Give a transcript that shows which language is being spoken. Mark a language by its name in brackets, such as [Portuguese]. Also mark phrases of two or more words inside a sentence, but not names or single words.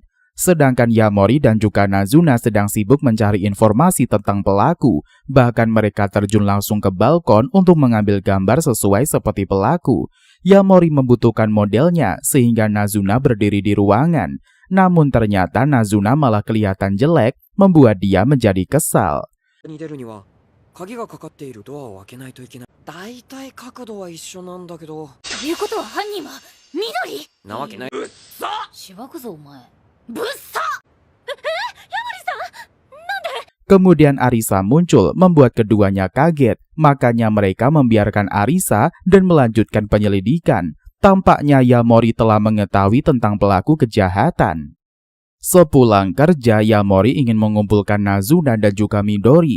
[Indonesian] Sedangkan Yamori dan juga Nazuna sedang sibuk mencari informasi tentang pelaku. Bahkan mereka terjun langsung ke balkon untuk mengambil gambar sesuai seperti pelaku. Yamori membutuhkan modelnya sehingga Nazuna berdiri di ruangan. Namun ternyata Nazuna malah kelihatan jelek, membuat dia menjadi kesal. [Japanese] 鍵がかかっているドアを開けないといけない。だいたい角度は一緒なんだけど。ということは犯人は緑なわけない。うっさ！しばくぞお前。ぶっさ！ [Indonesian] Kemudian Arisa muncul, membuat keduanya kaget. Makanya mereka membiarkan Arisa dan melanjutkan penyelidikan. Tampaknya Yamori telah mengetahui tentang pelaku kejahatan. Sepulang kerja, Yamori ingin mengumpulkan Nazuna dan juga Midori.